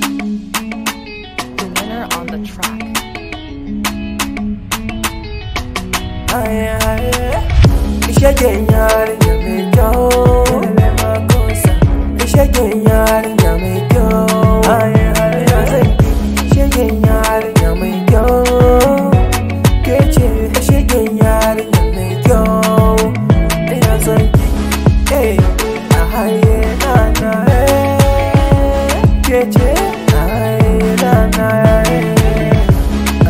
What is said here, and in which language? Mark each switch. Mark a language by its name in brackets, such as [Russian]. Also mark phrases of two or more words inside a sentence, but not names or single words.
[English] The winner on the track. Aye, aye. Shake it, [Hausa] yarinya mai kyau. [English] Shake it, [Hausa] yarinya mai kyau. [English] Aye, aye, aye. Shake it, [Hausa] yarinya mai kyau. Ke ce shegen yarinya mai kyau. Ina son ki. Eh, a haye na na, eh. Ke ce a haye na na, eh.